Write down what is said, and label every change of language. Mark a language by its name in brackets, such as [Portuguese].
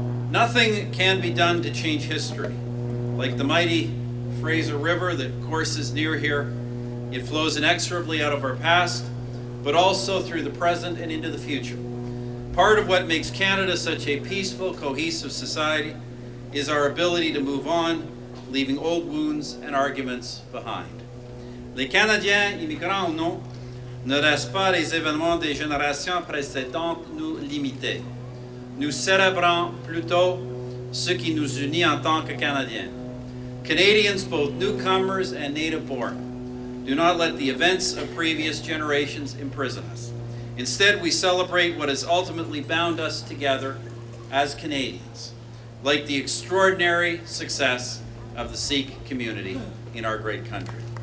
[English] Nothing can be done to change history. Like the mighty Fraser River that courses near here, it flows inexorably out of our past, but also through the present and into the future. Part of what makes Canada such a peaceful, cohesive society is our ability to move on, leaving old wounds and arguments behind. [French] Les Canadiens, immigrants ou non, ne laissent pas les événements des générations précédentes nous limiter. Nous célébrons plutôt ce qui nous unit en tant que Canadiens. [English] Canadians, both newcomers and native-born, do not let the events of previous generations imprison us. Instead, we celebrate what has ultimately bound us together as Canadians, like the extraordinary success of the Sikh community in our great country.